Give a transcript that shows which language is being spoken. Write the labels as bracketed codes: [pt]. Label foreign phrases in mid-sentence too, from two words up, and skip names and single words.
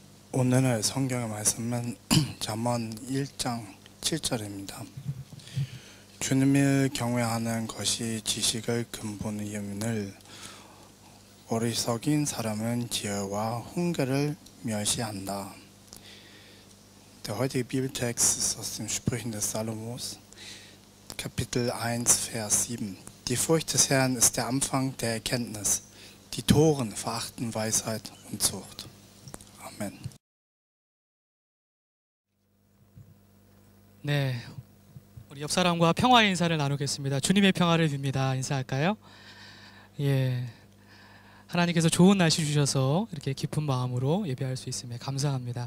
[ko] 오늘의 성경의 말씀은 잠언 1장 7절입니다. 주님을 경외하는 것이 지식의 근본임을 어리석인 사람은 지혜와 훈계를 멸시한다. [de] Der heutige Bibeltext ist aus den Sprüchen des Salomos, Kapitel 1, Vers 7. Die Furcht des Herrn ist der Anfang der Erkenntnis. Die Toren verachten Weisheit und Zucht. Amen. [ko] 네, 우리 옆 사람과 평화의 인사를 나누겠습니다. 주님의 평화를 빕니다. 인사할까요? 예, 하나님께서 좋은 날씨 주셔서 이렇게 기쁜 마음으로 예배할 수 있음에 감사합니다.